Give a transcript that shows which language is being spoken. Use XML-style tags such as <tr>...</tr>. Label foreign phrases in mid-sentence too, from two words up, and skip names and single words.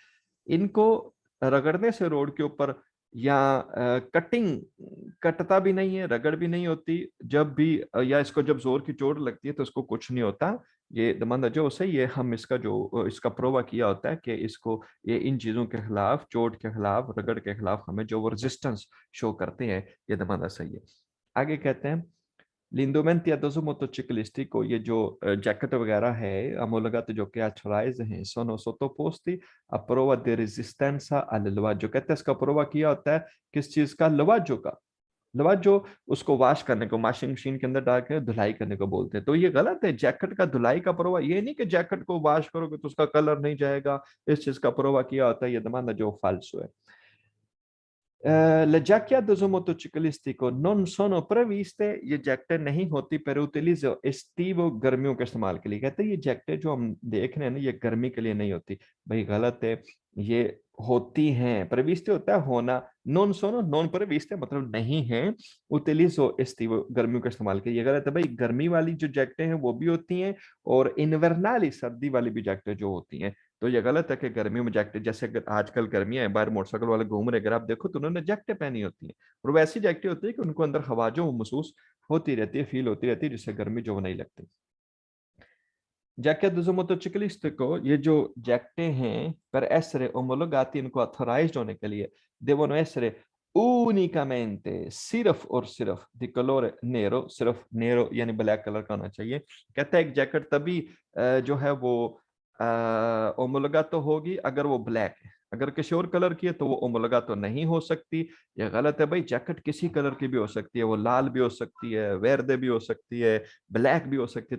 <hi>इनको रगड़ने से रोड के ऊपर, या कटिंग, कटता भी नहीं है, रगड़ भी नहीं होती जब भी, या इसको जब जोर की चोट लगती है तो इसको कुछ नहीं होता। ये दमांदा जो सही है, हम इसका जो इसका प्रोवा किया होता है कि इसको, ये इन चीजों के खिलाफ, चोट के खिलाफ, रगड़ के खिलाफ हमें जो वो रेजिस्टेंस शो करते हैं, ये दमांदा सही है।</hi> <it>आगे कहते हैं L'indumenti ad uso motociclistico,</it> <hi>ये जो जैकेट वगैरह है omologati, जो कि authorized हैं,</hi> <it>sono sottoposti a prova di resistenza al lavaggio।</it> <hi>कहते हैं इसका प्रोवा किया होता है किस चीज का, लवाजो का। लवाजो उसको वॉश करने को, वॉशिंग मशीन के अंदर डाल के धुलाई करने को बोलते हैं। तो ये गलत है, जैकेट का धुलाई का प्रोवा ये नहीं कि जैकेट को वॉश करोगे तो उसका कलर नहीं जाएगा, इस चीज का प्रोवा किया होता है, ये दमाना जो फाल्सो है।</hi> <it>Le giacche ad uso motociclistico non sono previste,</it> <hi>ये जैकेटें नहीं होती</hi> <it>per utilizzo estivo,</it> <hi>गर्मियों के इस्तेमाल के लिए। कहते हैं ये जैकेटें जो हम देख रहे हैं ना, ये गर्मी के लिए नहीं होती। भाई गलत है, ये होती हैं। प्रेविस्टे होता है होना,</hi> <it>non sono, non previste</it> <hi>मतलब नहीं है,</hi> <it>utilizzo estivo,</it> <hi>गर्मियों के इस्तेमाल के लिए। ये गलत है भाई, गर्मी वाली जो जैकेटें हैं वो भी होती हैं, और इन्वर्नाली, सर्दी वाली भी जैकेटें जो होती हैं। तो ये गलत है कि गर्मियों में जैकेट, जैसे अगर आजकल गर्मियां हैं, बाहर मोटरसाइकिल वाले घूम रहे, अगर आप देखो तो उन्होंने जैकेटें पहनी होती हैं, और वैसी जैकेटें होती है कि उनको अंदर हवा जो महसूस होती रहती है, फील होती रहती है, जिससे गर्मी जो नहीं लगती। जैकेट दूसरे मोटोचिकलिस्ट को, ये जो जैकेटें हैं</hi> <it>per essere omologati,</it> <hi>इनको ऑथराइज्ड होने के लिए</hi> <it>devono essere unicamente,</it> <hi>सिर्फ और सिर्फ</hi> <it>di colore nero,</it> <hi>सिर्फ नेरो यानी ब्लैक कलर का होना चाहिए। कहता है एक जैकेट तभी जो है वो ओमोलोगातो होगी अगर वो ब्लैक है, अगर किसी और कलर की है तो वो ओमोलोगातो नहीं हो सकती। ये गलत है भाई, जैकेट किसी कलर की भी हो सकती है, वो लाल भी हो सकती है, वेर्दे भी हो सकती है, ब्लैक भी हो सकती है।</hi>